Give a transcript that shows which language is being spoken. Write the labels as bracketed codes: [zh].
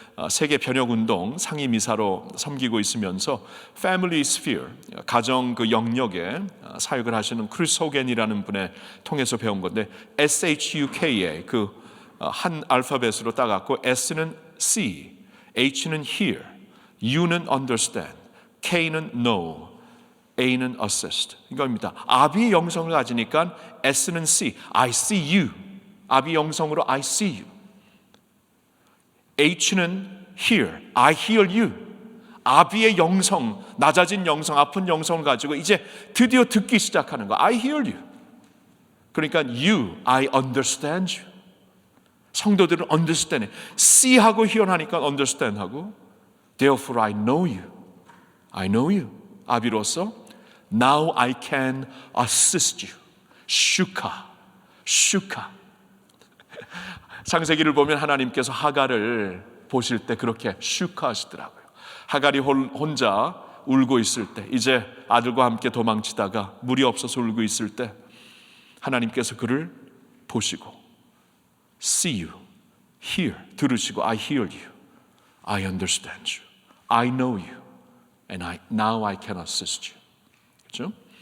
[ko] 세계 변혁운동 상임이사로 섬기고 있으면서 Family Sphere, 가정 그 영역에 사역을 하시는 크리스 호겐이라는 분의 통해서 배운 건데, SHUK의 그 한 알파벳으로 따갖고 S는 see, H는 hear, U는 understand, K는 know, A는 assist. 이겁니다. 아비 영성을 가지니까 S는 see, [en] I see you. [ko] 아비 영성으로 [en] I see you. H는 hear, I hear you. [ko] 아비의 영성, 낮아진 영성, 아픈 영성을 가지고 이제 드디어 듣기 시작하는 거. [en] I hear you. 그러니까 you, I understand you. [ko] 성도들은 [en] understand, see하고 hear하니까 understand하고, therefore I know you. I know you. [ko] 아비로서 [en] now I can assist you. [ko] 슈카, 슈카. 창세기를 보면 하나님께서 하갈을 보실 때 그렇게 슈카하시더라고요. 하갈이 혼자 울고 있을 때, 이제 아들과 함께 도망치다가 물이 없어서 울고 있을 때 하나님께서 그를 보시고 see you, hear, 들으시고 [en] I hear you, I understand you, I know you, and now I can assist you. [ko] 그렇죠?